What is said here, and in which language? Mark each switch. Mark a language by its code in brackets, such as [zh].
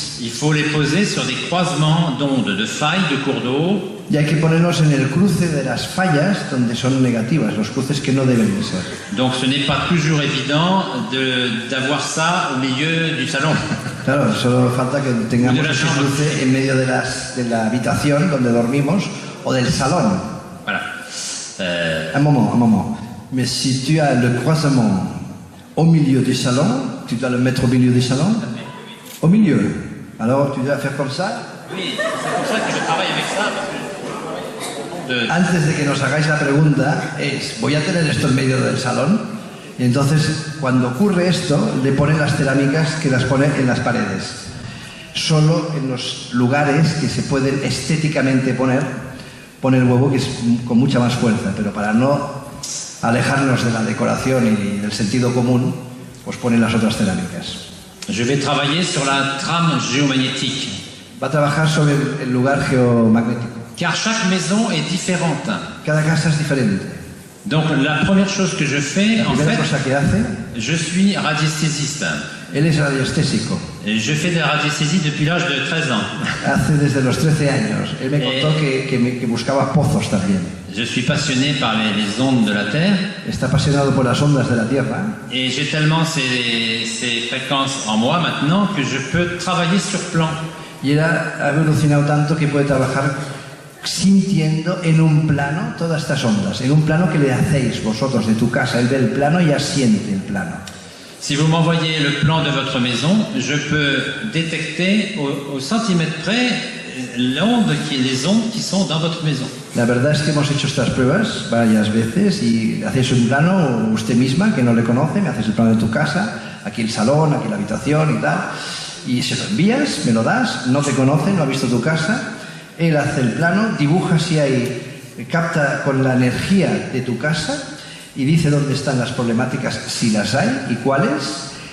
[fr] Il faut les poser sur des croisements d'ondes, de failles, de cours d'eau. [es] Y hay que ponerlos en el cruce de las fallas donde son negativas, los cruces que no deben de ser. [fr] Donc ce n'est pas toujours évident d'avoir ça au milieu du salon. [es] Claro, solo falta que tengamos ese cruce en medio de la habitación donde dormimos o del salón. [fr] Voilà. Un moment. Mais si tu as le croisement au milieu du salon, tu dois le mettre au milieu du salon. Au milieu. Alors tu dois faire comme ça. Oui, c'est pour ça que je travaille avec ça. [es] Antes de que nos hagáis la pregunta, voy a tener esto en medio del salón, y entonces cuando ocurre esto, le ponen las cerámicas que las pone en las paredes. solo en los lugares que se pueden estéticamente poner el huevo, que es con mucha más fuerza, pero para no alejarnos de la decoración y del sentido común, pues ponen las otras cerámicas. [fr] Je vais travailler sur la trame géomagnétique, [es] Va a trabajar sobre el lugar geomagnético. [fr] car chaque maison est différente. [es] Cada casa es diferente. [fr] Donc la première chose que je fais, [es] La [fr] en [es] primera [fr] fait, [es] cosa que hace, [fr] je suis radiesthésiste. [es] él es radioestésico. [fr] Et je fais de la radiesthésie depuis l'âge de 13 ans. [es] Hace desde los 13 años. Él me contó que buscaba pozos también. [fr] Je suis passionné par les ondes de la Terre [es] Está apasionado por las ondas de la Tierra [fr] et j'ai tellement ces fréquences en moi maintenant que je peux travailler sur plan. [es] y él ha evolucionado tanto que puede trabajar sintiendo en un plano todas estas ondas, en un plano que le hacéis vosotros de tu casa. Él ve el plano y ya siente el plano. [fr] Si vous m'envoyez le plan de votre maison, je peux détecter au centimètre près les ondes qui sont dans votre maison. [es] La verdad es que hemos hecho estas pruebas varias veces y hacéis un plano, usted misma, que no le conoce, me haces el plano de tu casa, aquí el salón, aquí la habitación y tal, y se lo envías, me lo das, no te conoce, no ha visto tu casa, él hace el plano, dibuja si hay, capta con la energía de tu casa y dice dónde están las problemáticas, si las hay y cuáles.